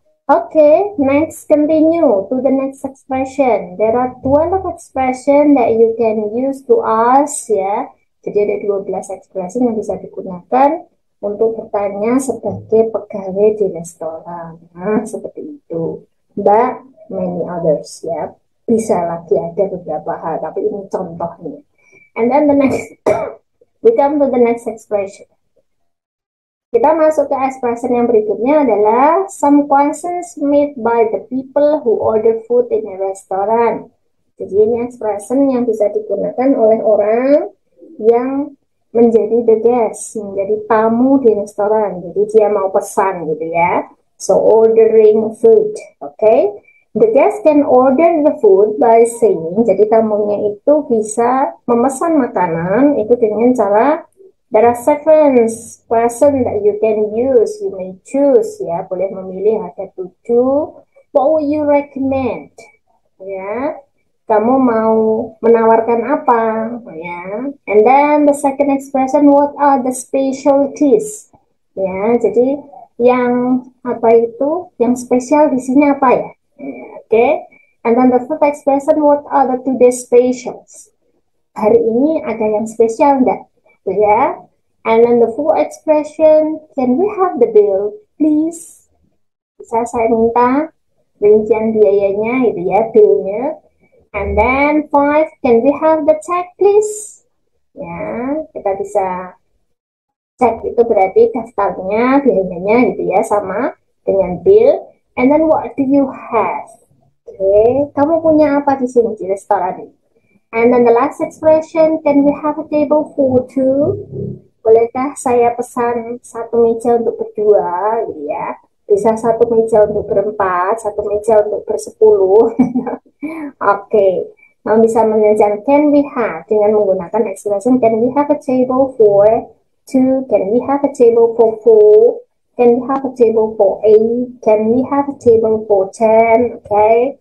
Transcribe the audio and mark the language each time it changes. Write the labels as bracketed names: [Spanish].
[English] Okay, next continue to the next expression. There are 12 expression that you can use to ask ya. [Indonesian] Jadi ada 12 ekspresi yang bisa digunakan untuk bertanya sebagai pegawai di restoran. Nah, seperti itu. [English] But many others [Indonesian] ya. Bisa lagi ada beberapa hal, tapi ini contohnya. [English] And then the next, we come to the next expression. [Indonesian] Kita masuk ke expression yang berikutnya adalah [English] some questions made by the people who order food in a restaurant. [Indonesian] Jadi ini expression yang bisa digunakan oleh orang yang menjadi the guest, menjadi tamu di restoran. Jadi dia mau pesan gitu ya. [English] So ordering food, okay? The guest can order the food by saying, [Indonesian] jadi tamunya itu bisa memesan makanan itu dengan cara, [English] there are seven questions that you can use, you may choose ya, [Indonesian] boleh memilih ada 7. [English] What would you recommend? [Indonesian] Ya, kamu mau menawarkan apa? [English] Ya, and then the second expression, what are the specialties? [Indonesian] Ya, jadi yang yang spesial di sini apa ya? [English] Okay, and then the fourth expression, what are the today's specials? [Indonesian] Hari ini ada yang spesial enggak? [English] Ya, and then the fourth expression, can we have the bill, please? [Indonesian] Bisa saya minta rincian biayanya, gitu ya, billnya. [English] And then 5, can we have the check, please? [Indonesian] Ya, kita bisa cek itu berarti daftarnya, biayanya, gitu ya, sama dengan bill. [English] And then what do you have? [Indonesian] Oke, kamu punya apa di sini di restoran ini? [English] And then the last expression, can we have a table for two? [Indonesian] Bolehkah saya pesan satu meja untuk berdua, gitu ya? Bisa satu meja untuk berempat, satu meja untuk bersepuluh. [English] Oke, [Indonesian] bisa mengerjakan [English] can we have dengan menggunakan expression can we have a table for two, can we have a table for four, can we have a table for eight, can we have a table for 10, oke?